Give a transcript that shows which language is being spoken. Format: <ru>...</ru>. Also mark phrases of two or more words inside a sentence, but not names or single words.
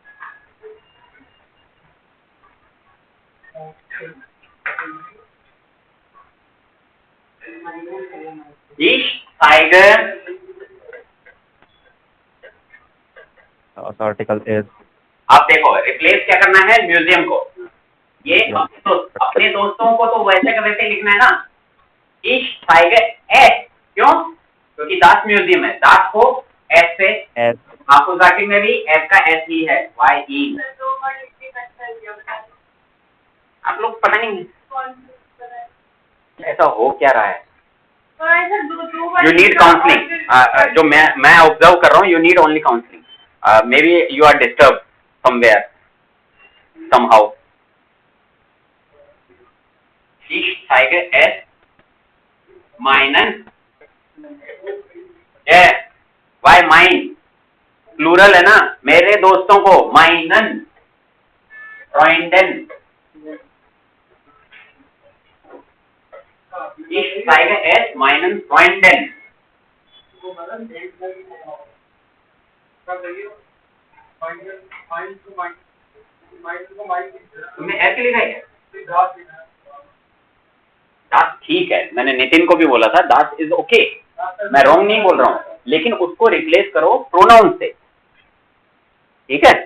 <en>टाइगर article is,</en> <hi>आप देखो रिप्लेस क्या करना है म्यूजियम को, ये अपने दोस्तों को तो वैसे का वैसे लिखना है ना,</hi> <de>Ich zeige es,</de> <hi>क्यों? क्योंकि</hi> <de>das Museum</de> <hi>है, दास को एस से, एस आकुजाटी में भी एस का एस ही है, वाई ई। आप लोग पता नहीं ऐसा हो क्या रहा है।</hi> <en>you need counselling,</en> <hi>जो मैं ऑब्जर्व कर रहा हूँ,</hi> <en>you need only counselling. may be you are disturb somewhere somehow.</en> <de>Ich zeige es meinen,</de> <en>why mine,</en> <hi>प्लूरल है ना, मेरे दोस्तों को,</hi> <de>meinen Freunden. Ich zeige es meinen Freunden.</de> <hi>तुमने ऐसे लिखा है? दास ठीक है, मैंने नितिन को भी बोला था दास</hi> <en>is okay,</en> <hi>मैं रॉन्ग नहीं बोल रहा हूँ, लेकिन उसको रिप्लेस करो प्रोनाउन से, ठीक है?</hi>